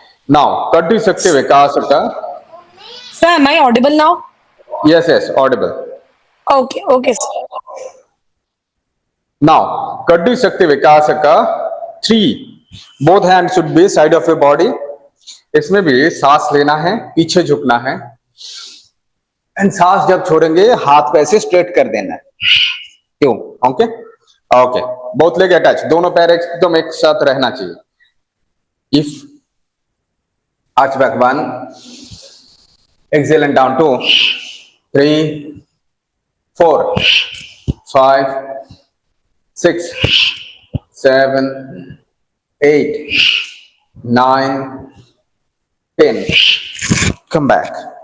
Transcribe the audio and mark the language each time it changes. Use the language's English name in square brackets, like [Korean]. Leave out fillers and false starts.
[English] Now, Kati Shakti Vikasaka. Sir, am I audible now? Yes, audible. Okay, sir. Now, Kati Shakti Vikasaka 3. Both hands should be side of your body. [Hindi] इसमें भी सांस लेना है, पीछे झुकना है, and सांस जब छोड़ेंगे हाथ को ऐसे स्ट्रेट कर देना है. क्यों? [English] Okay okay. Both leg attach. [Hindi] दोनों पैर एकदम एक साथ रहना चाहिए. [English] If arch back 1, exhale and down 2, 3, 4, 5, 6, 7, 8, 9, 10. Come back.